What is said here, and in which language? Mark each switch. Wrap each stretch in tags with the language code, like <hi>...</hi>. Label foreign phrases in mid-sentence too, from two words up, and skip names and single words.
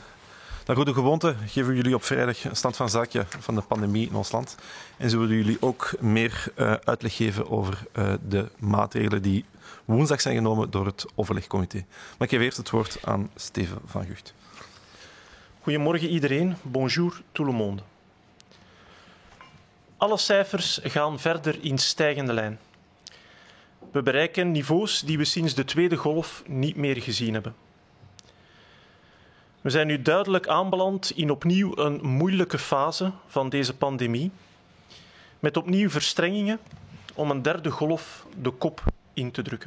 <nl>Naar goede gewoonte geven we jullie op vrijdag een stand van zaken van de pandemie in ons land. En zullen we jullie ook meer uitleg geven over de maatregelen die woensdag zijn genomen door het overlegcomité. Maar ik geef eerst het woord aan Steven van Gucht. Goedemorgen iedereen,</nl> <fr>bonjour tout le monde.</fr> <nl>Alle cijfers gaan verder in stijgende lijn. We bereiken niveaus die we sinds de tweede golf niet meer gezien hebben. We zijn nu duidelijk aanbeland in opnieuw een moeilijke fase van deze pandemie, met opnieuw verstrengingen om een derde golf de kop in te drukken.</nl>